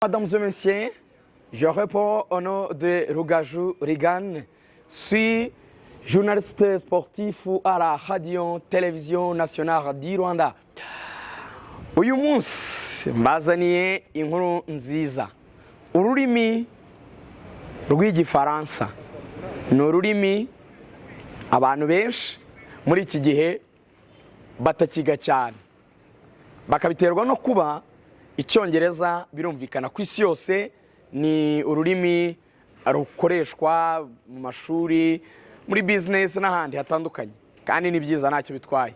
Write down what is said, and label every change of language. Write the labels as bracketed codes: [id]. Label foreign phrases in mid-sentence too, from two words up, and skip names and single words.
[fr] Mesdames et messieurs, je réponds au nom de Rugaju Regan. Je suis journaliste sportif à la radio-télévision nationale du Rwanda. [rw] Uyu munsi mbazaniye inkuru nziza. Ururimi rw'igifaransa ni ururimi abantu benshi muri iki gihe batakiga cyane, bakabiterwa no kuba Icyongereza birumvikana ku isi yose ni ururimi rukoreshwa mu mashuri, muri business n'ahandi hatandukanye, kandi ni byiza ntacyo bitwaye.